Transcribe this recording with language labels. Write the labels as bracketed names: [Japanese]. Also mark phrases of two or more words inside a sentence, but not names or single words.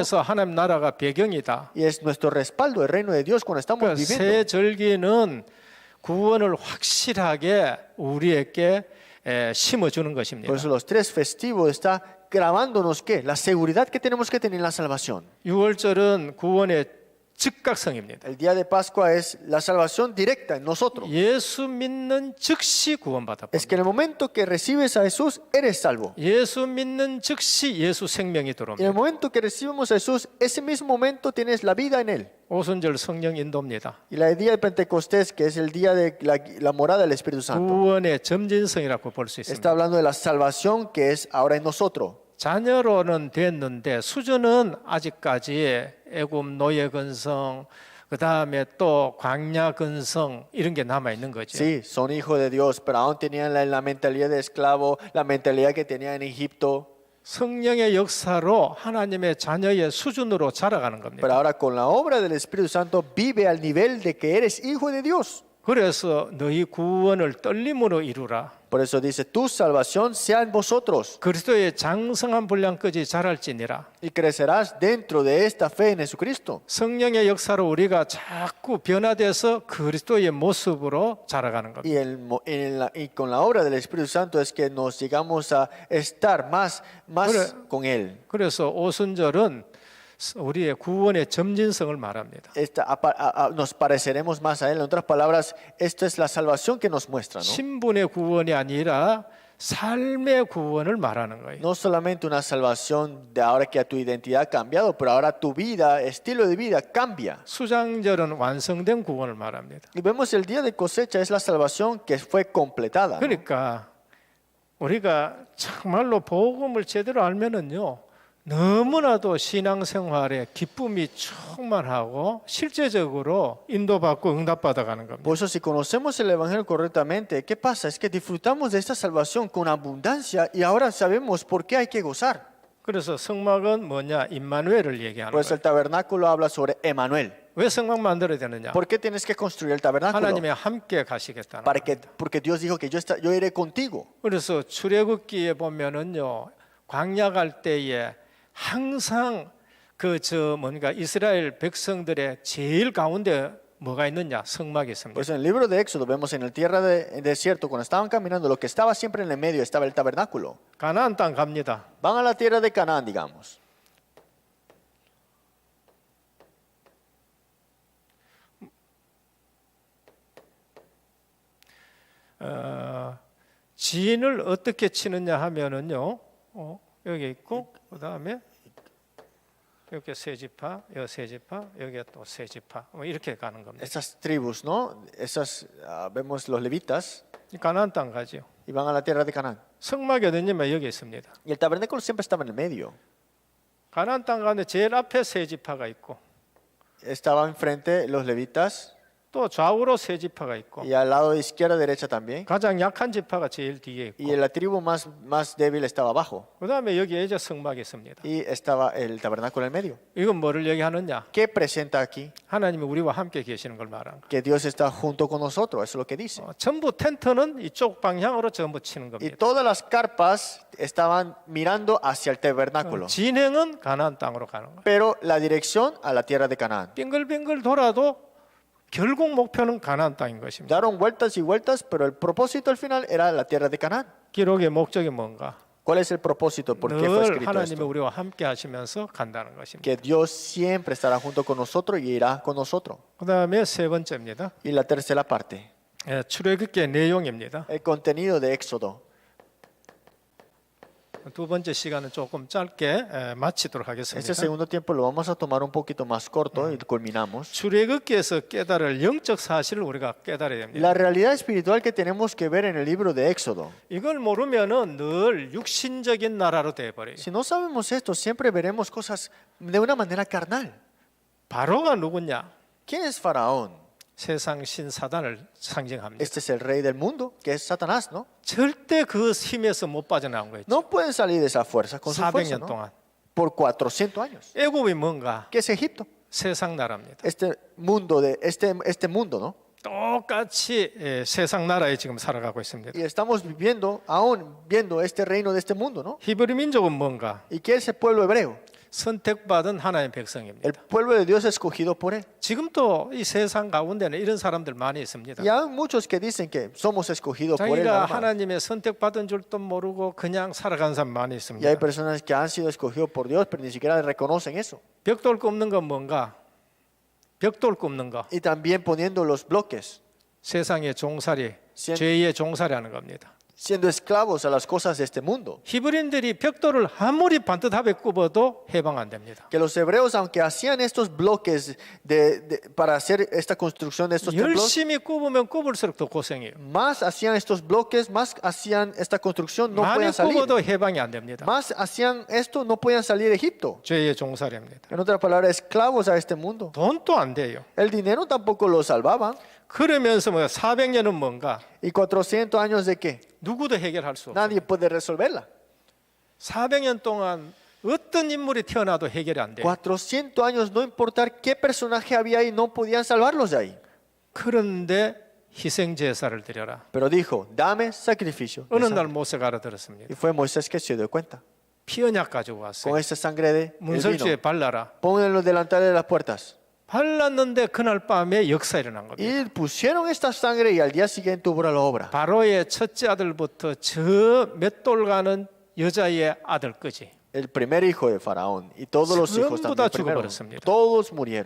[Korean] 땅에서 하나님 나라가 배경이다. [Spanish] Y es nuestro respaldo, el reino de Dios cuando estamos [Korean] 그러니까 [Spanish] viviendo. [Korean] 새 절기는 구원을 확실하게 우리에게 심어주는 것입니다. [Spanish] Por eso los tres festivos está grabándonos ¿qué? La seguridad que tenemos que tener en la salvación. [Korean] 6월절은 구원의 즉각성입니다. [Spanish] El día de Pascua es la salvación directa en nosotros. [Korean] 예수 믿는 즉시 구원받아 [Spanish] Es que en el momento que recibes a Jesús, eres salvo. [Korean] 예수 믿는 즉시 예수 생명이 [Spanish] Y en el [Korean] 들어옵니다. [Spanish] momento que recibimos a Jesús, ese mismo momento tienes la vida en Él. [Korean] 오순절 성령 인도입니다. [Spanish] Y el día de Pentecostés, que es el día de la morada del Espíritu Santo, [Korean] 구원의 점진성이라고 볼 수 [Spanish] está [Korean] 있습니다. [Spanish] hablando de la salvación que es ahora en nosotros. [Korean] 자녀로는 됐는데 수준은 아직까지 애굽 노예 근성, 그 다음에 또 광야 근성 이런 게 남아 있는 거죠. [Spanish] Sí, son hijos de Dios, pero aún tenían la mentalidad de esclavo, la mentalidad que tenían en Egipto. [Korean] 성령의 역사로 하나님의 자녀의 수준으로 자라가는 [Spanish] Pero [Korean] 겁니다. [Spanish] ahora con la obra del Espíritu Santo vive al nivel de que eres hijo de Dios. [Korean] 그래서 너희 구원을 떨림으로 이루라. [Spanish] Por eso dice, tu salvación sea en vosotros [Korean] 그리스도의 장성한 분량까지 자랄지니라. [Spanish] y crecerás dentro de esta fe en Jesucristo. [Korean] 성령의 역사로 우리가 자꾸 변화돼서 그리스도의 모습으로 자라가는 겁니다. [Spanish] Y con la obra del Espíritu Santo es que nos llegamos a estar más con Él. [Korean] 그래서 오순절은 우리의 구원의 점진성을 말합니다. [Spanish] Nos pareceremos más a Él. En otras palabras, esto es la salvación que nos muestra, ¿no? [Korean] 신분의 구원이 아니라 삶의 구원을 말하는 거예요. [Spanish] No solamente una salvación de ahora que tu identidad ha cambiado, pero ahora tu vida, estilo de vida cambia. [Korean] 수장절은 완성된 구원을 말합니다. [Spanish] Y vemos el día de cosecha es la salvación que fue completada, ¿no? [Korean] 그러니까 우리가 정말로 복음을 제대로 알면은요. 너무나도 신앙생활에 기쁨이 충만하고 실제적으로 인도받고 응답받아가는 겁니다. [Spanish] Por eso si conocemos el Evangelio correctamente, ¿qué pasa? Es que disfrutamos de esta salvación con abundancia y ahora sabemos por qué hay que gozar. [Korean] 그래서 성막은 뭐냐? 임마누엘을 얘기하는 [Spanish] Pues el [Korean] 거예요. [Spanish] tabernáculo habla sobre Emanuel. [Korean] 왜 성막 만들어야 되느냐? [Spanish] ¿Por qué tienes que construir el tabernáculo? [Korean] 하나님이 함께 가시겠다는 [Spanish] Para que, [Korean] 거예요. [Spanish] porque Dios dijo que yo iré contigo. [Korean] 그래서 출애굽기에 보면은요, 광야 갈 때에 항상 뭔가 이스라엘 백성들의 제일 가운데 뭐가 있느냐? 성막이 있습니다. [Spanish] Pues en el libro de Éxodo vemos en el tierra de desierto, cuando estaban caminando, lo que estaba siempre en el medio estaba el tabernáculo. [Korean] 가나안 땅 갑니다. [Spanish] Van a la tierra de Canaán, digamos. [Korean] 진을 어떻게 치느냐 하면은요, 여기 있고 그다음에 이렇게 세 지파, 여기 세 지파, 여기 또 세 지파, 이렇게 가는 겁니다. [Spanish] Estas tribus, ¿no? Vemos los levitas [Korean] 가나안 땅 가죠. [Spanish] y van a la tierra de Canaán. [Korean] 성막이 어디냐면 여기 있습니다. [Spanish] Y el tabernáculo siempre estaba en el medio. [Korean] 가나안 땅 가운데 제일 앞에 세 지파가 있고 [Spanish] Estaba enfrente los levitas [Korean] 또 좌우로 세 지파가 있고 [Spanish] y al lado de izquierda derecha también. [Korean] 가장 약한 지파가 제일 뒤에 [Spanish] Y [Korean] 있고 [Spanish] la tribu más débil estaba abajo. [Korean] 그다음에 여기에 이제 성막이 있습니다. [Spanish] Y estaba el tabernáculo en el medio. [Korean] 이건 뭐를 얘기하느냐? [Spanish] ¿Qué presenta aquí? [Korean] 하나님이 우리와 함께 계시는 걸 말하는 거예요. [Spanish] Que Dios está junto con nosotros. Eso es lo que dice. [Korean] 전부 텐트는 이쪽 방향으로 전부 치는 [Spanish] Y [Korean] 겁니다. [Spanish] todas las carpas estaban mirando hacia el tabernáculo. [Korean] 진행은 가나안 땅으로 가는 거예요. [Spanish] Pero la dirección a la tierra de Canaán. [Korean] 빙글빙글 돌아도 결국 목표는 가나안 땅인 것입니다. [Spanish] Daron vueltas y vueltas, pero el propósito al final era la tierra de Canaán. [Korean] 기록의 목적이 뭔가? [Spanish] ¿Cuál es el propósito? ¿Por qué fue [Korean] 늘 [Spanish] escrito [Korean] 하나님이 [Spanish] esto? [Korean] 우리와 함께 하시면서 간다는 것입니다. [Spanish] Que Dios siempre estará junto con nosotros y irá con nosotros. [Korean] 그다음에 세 번째입니다. [Spanish] Y la tercera parte, [Korean] 출애굽기의 내용입니다. [Spanish] el contenido de Éxodo. [Korean] 두 번째 시간은 조금 짧게 마치도록 [Spanish] Este [Korean] 하겠습니다. [Spanish] segundo tiempo lo vamos a tomar un poquito más corto y culminamos. [Korean] 출애굽기에서 깨달을 영적 사실을 우리가 깨달아야 됩니다. [Spanish] La realidad espiritual que tenemos que ver en el libro de Éxodo. [Korean] 이걸 모르면은 늘 육신적인 나라로 돼 버려요. [Spanish] Si no sabemos esto, siempre veremos cosas de una manera carnal. [Korean] 바로가 누구냐? [Spanish] ¿Quién es Faraón? [Korean] 세상 신 사단을 상징합니다. [Spanish] Este es el rey del mundo, que es Satanás, ¿no? [Korean] 절대 그 힘에서 못 빠져나온 거예요. [Spanish] No pueden salir de esa fuerza con su fuerza, [Korean] 400년 [Spanish] ¿no? [Korean] 동안. [Spanish] Por 400 años. [Korean] 애굽이 뭔가? [Spanish] ¿Qué es Egipto? [Korean] 세상 나라입니다. [Spanish] Este mundo, ¿no? [Korean] 똑같이 세상 나라에 지금 살아가고 있습니다. [Spanish] Y estamos viviendo, aún viendo este reino de este mundo, ¿no? [Korean] 히브리 민족은 뭔가? [Spanish] ¿Y qué es el pueblo hebreo? [Korean] 선택받은 하나님의 백성입니다. [Spanish] El pueblo de Dios escogido por él. [Korean] 지금도 이 세상 가운데는 이런 사람들 많이 있습니다. [Spanish] Y hay muchos que dicen que somos escogidos por él. [Korean] 자기가 [Spanish] nada más. [Korean] 하나님의 선택받은 줄도 모르고 그냥 살아가는 사람 많이 [Spanish] Y hay [Korean] 있습니다. [Spanish] personas que han sido escogidos por Dios, pero ni siquiera reconocen eso. [Korean] 벽돌 굽는 건 뭔가? 벽돌 굽는 거. [Spanish] Y también poniendo los bloques, [Korean] 세상의 종살이, 시- 죄의 종살이하는 겁니다. [Spanish] siendo esclavos a las cosas de este mundo. [Korean] 히브리인들이 벽돌을 아무리 반듯하게 굽어도 해방 안 됩니다. [Spanish] Que los hebreos, aunque hacían estos bloques para hacer esta construcción de estos templos, [Korean] 열심히 굽으면 굽을수록 더 고생해요. [Spanish] más hacían estos bloques, más hacían esta construcción, no [Korean] 많이 [Spanish] podían salir. [Korean] 굽어도 해방이 안 됩니다. [Spanish] Más hacían esto, no podían salir de Egipto. [Korean] 죄의 종살이입니다. [Spanish] En otras palabras, esclavos a este mundo. [Korean] 돈도 안 돼요. [Spanish] El dinero tampoco lo salvaba. [Korean] 그러면서 400년은 뭔가? [Spanish] ¿Y 400 años de qué? [Korean] 누구도 해결할 수 없어요. [Spanish] Nadie puede resolverla. [Korean] 400년 동안 어떤 인물이 태어나도 해결이 안 돼요. [Spanish] 400 años, no importar qué personaje había ahí, no podían salvarlos de ahí. [Korean] 그런데 희생 제사를 드려라. [Spanish] Pero dijo, dame sacrificio. de [Korean] 어느 [Spanish] sangre. [Korean] 날 모세가 알아들었습니다. [Spanish] Y fue Moisés que se dio cuenta. [Korean] 피 언약 가지고 왔어요. [Spanish] Con esta sangre de el [Korean] 문설주에 [Spanish] vino, [Korean] 발라라. [Spanish] pongan en los delantales de las puertas. [Korean] 발랐는데 그날 밤에 역사 일어난 겁니다. [Spanish] Y pusieron esta sangre y al día siguiente hubo la obra. [Korean] 바로의 첫째 아들부터 저 맷돌 가는 여자의 아들까지 [Spanish] El primer hijo de Faraón y todos los hijos [Korean] 전부 다 [Spanish] también primero, [Korean] 죽어버렸습니다. [Spanish] todos murieron.